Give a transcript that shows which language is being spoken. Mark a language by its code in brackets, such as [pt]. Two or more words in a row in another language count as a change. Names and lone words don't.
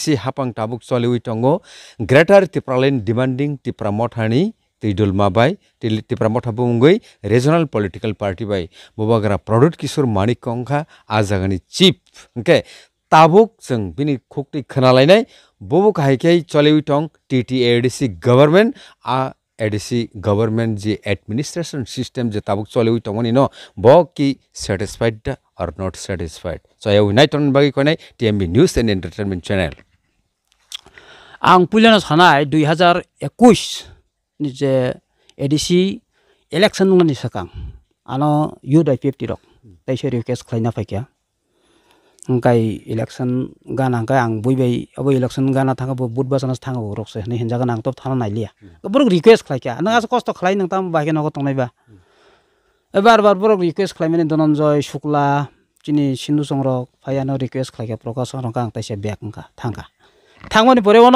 [trp] हापां ताबुक चलिवि तंगो ग्रेटर तिप्रालेन डिमांडिंग तिप्रा मथानि तिदुलमा बाय तिप्रा मथा बुंगै [en] regional political [trp] पार्टी बाय बबागरा प्रदुत किशोर मानिक कंखा आ जागानि चीफ ओके ताबुक जों बिनि खुक्ति खोनालायनाय बबुक हाइकै चलिवि तंग TTAADC गवर्नमेंट आ ADC गवर्नमेंट जी [en] administration system [trp] जे ताबुक चलिवि तंगनि न ब कि [en] satisfied or not satisfied [trp] सो आइ नाइटन बागि कोनाय TMB न्यूज एंड एंटरटेनमेंट चैनल आं पुलिनो सानाय 2021 नि जे ADC इलेक्शन नि सकां आनो युथ IPFT रक ताइसे रिक्वेस्ट खालायना फायखा गाय इलेक्शन गाना गाय आं बयबाय अब इलेक्शन गाना थाङा बुट बासनास थाङा रकसे ने हिनजा गाना आं तब थाना नायलिया बरक रिक्वेस्ट खालायखा नों आस कष्ट खालाय नों ताम बागे नगो तंनायबा बार बरक रिक्वेस्ट खालायमाने धनन्जय शुक्ला चिनि सिन्धु संरक फायानो रिक्वेस्ट खालायखा प्रकाश संरक आं ताइसे बेक ओंखा थांगा थांमानि परे वनो